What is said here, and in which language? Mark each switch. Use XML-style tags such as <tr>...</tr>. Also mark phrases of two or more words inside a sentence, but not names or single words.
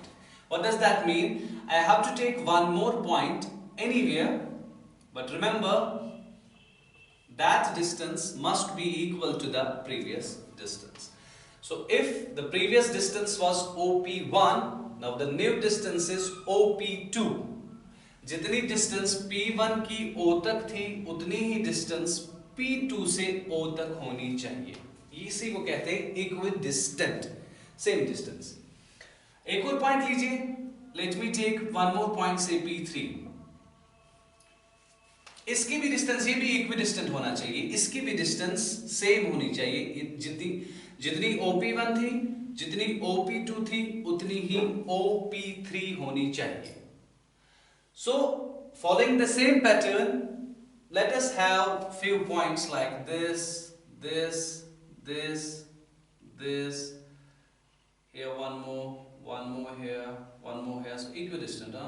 <en>What does that mean? I have to take one more point anywhere, but remember that distance must be equal to the previous distance. So if the previous distance was OP1, now the new distance is OP2.</en> <hi>जितनी distance P1 की O तक थी, उतनी ही distance P2 से O तक होनी चाहिए. इसी को कहते हैं equidistant,</hi> <en>same distance.</en> <hi>एक और पॉइंट लीजिए.</hi> <en>Let me take one more point, say P3.</en> <hi>इसकी भी डिस्टेंस, ये भी इक्विडिस्टेंट होना चाहिए, इसकी भी डिस्टेंस सेम होनी चाहिए. जितनी OP1 थी, जितनी OP2 थी, उतनी ही OP3 होनी चाहिए.</hi> <en>So, following the same pattern, let us have few points like this, this, this, this. Here one more here, one more here. So equidistant, huh?</en>